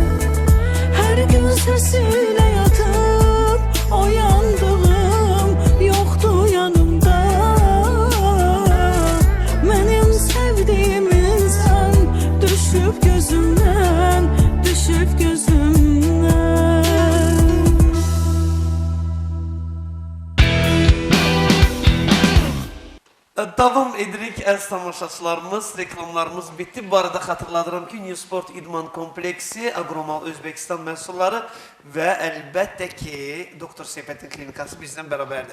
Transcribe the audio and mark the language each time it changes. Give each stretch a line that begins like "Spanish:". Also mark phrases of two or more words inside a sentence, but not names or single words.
Turkish: Her gün sesiyle yatıp uyandığım yoktu yanımda. Benim sevdiğim insan düşüp gözümden, düşüp gözümden.
Azerbaijani: Davam edirik əziz tamaşaçılarımız, reklamlarımız bitti. Bu arada xatırladıram ki, Newsport İdman Kompleksi, Agromal Özbekistan məhsulları və əlbəttə ki, Doktor Seyfəddin Klinikası bizdən bərabərdir.